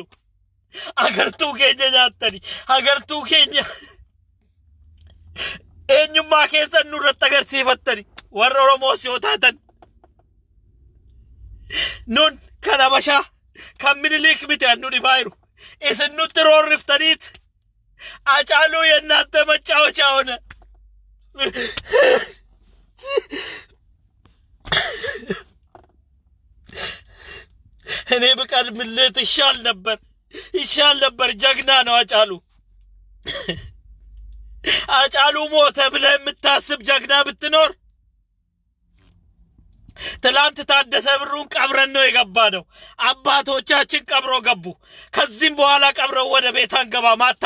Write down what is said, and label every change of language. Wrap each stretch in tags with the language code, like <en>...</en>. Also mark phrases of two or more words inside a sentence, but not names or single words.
<om>Agartuu keenya nyaattani. Agartuu keenya eenyummaa keessan nurratti agarsiifattani. Warra Oromoos yoo taatan nun kan Habashaa kan Minilik miti annu dhibaa jiru. Isin nutti roorriftaniit Hacaaluu yennaante</om> <am>መጫወቻ ሆነ። እኔ ብቀድምልህ ይሻል ነበር። ጀግና ነው አጫሉ። አጫሉ ሞተ ብለህ የምታስብ ጀግና ብትኖር ትላንት ታደሰ ብሩን ቀብረን ነው የገባነው። አባቶቻችን ቀብሮ ገቡ። ከዚህም በኋላ ቀብረው ወደ ቤት አንገባም።</am>